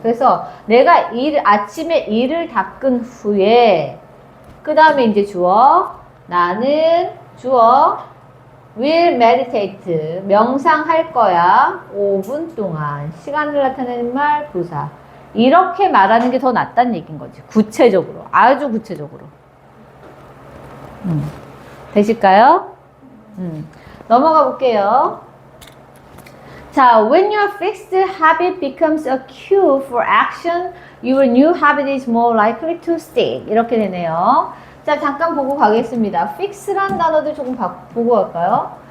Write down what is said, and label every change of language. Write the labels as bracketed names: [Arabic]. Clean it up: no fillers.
[Korean] 그래서 내가 아침에 이를 닦은 후에 그 다음에 이제 주어 나는 주어 [English] will meditate [Korean] 명상할 거야 5분 동안 시간을 나타내는 말 부사 이렇게 말하는 게 더 낫다는 얘기인 거지. 구체적으로 아주 구체적으로 되실까요? 넘어가 볼게요. [English] 자, when your fixed habit becomes a cue for action, your new habit is more likely to stick. [Korean] 이렇게 되네요. 자, 잠깐 보고 가겠습니다. fix란 단어도 조금 보고 갈까요?